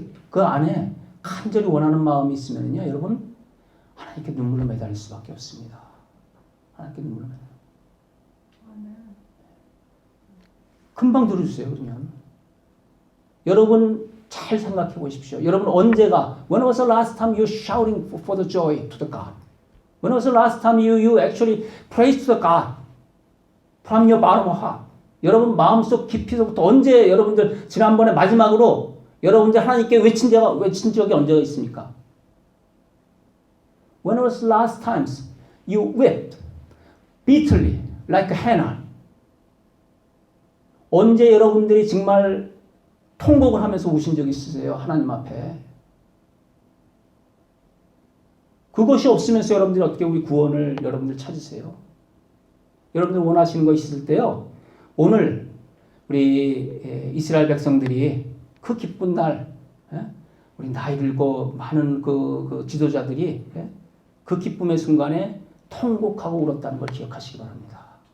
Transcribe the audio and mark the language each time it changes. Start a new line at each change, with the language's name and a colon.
Korean: 그 안에 간절히 원하는 마음이 있으면요, 여러분 하나님께 눈물을 매달릴 수밖에 없습니다. 하나님께 눈물을 매달려. 금방 들어주세요. 그러면 여러분 잘 생각해 보십시오. 여러분 언제가
English: When was the last time you shouting for the joy to the God? When was the last time you actually praised the God from your bottom of heart?
Korean: 여러분 마음속 깊이서부터 언제 여러분들 지난번에 마지막으로 여러분들 하나님께 외친 적이 언제가 있습니까?
English: When was the last times you wept bitterly like Hannah?
Korean: 언제 여러분들이 정말 통곡을 하면서 우신 적이 있으세요? 하나님 앞에. 그것이 없으면서 여러분들이 어떻게 우리 구원을 여러분들 찾으세요? 여러분들 원하시는 거 있을 때요. 오늘 우리 이스라엘 백성들이 그 기쁜 날, 우리 나이 들고 많은 그 지도자들이 그 기쁨의 순간에 통곡하고 울었다는 걸 기억하시기 바랍니다.